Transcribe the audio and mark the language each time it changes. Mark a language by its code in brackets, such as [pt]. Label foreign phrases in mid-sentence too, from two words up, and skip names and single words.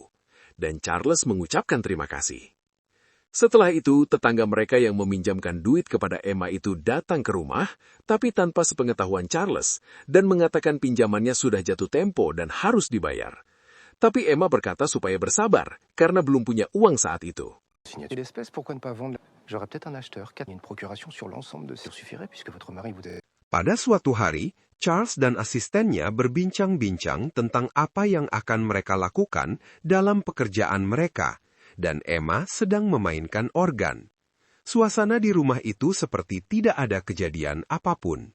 [id] Dan Charles mengucapkan terima kasih. Setelah itu, tetangga mereka yang meminjamkan duit kepada Emma itu datang ke rumah, tapi tanpa sepengetahuan Charles, dan mengatakan pinjamannya sudah jatuh tempo dan harus dibayar. Tapi Emma berkata supaya bersabar, karena belum punya uang saat itu. [fr] Et l'espèce, pourquoi ne pas vendre? J'aurais peut-être un acheteur. Une procuration sur l'ensemble de ces suffirait puisque votre mari vous est... [id] Pada suatu hari, Charles dan asistennya berbincang-bincang tentang apa yang akan mereka lakukan dalam pekerjaan mereka, dan Emma sedang memainkan organ. Suasana di rumah itu seperti tidak ada kejadian apapun.